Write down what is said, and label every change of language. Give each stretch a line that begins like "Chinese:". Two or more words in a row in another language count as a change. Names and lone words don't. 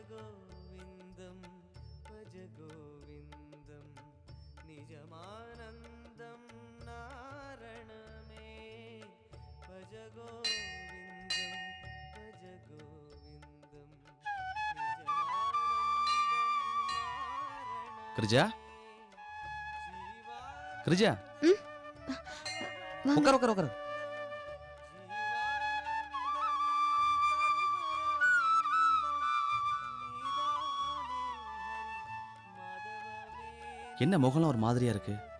Sanskrit: गोविन्दं भज गोविन्दं निजमानन्दं नारणमे भज गोविन्दं भज गोविन्दं
Tamil: கிரிஜா கிரிஜா உட்கார் உட்கார் உட்கார். என்ன முகம்லாம் ஒரு மாதிரியா இருக்கு?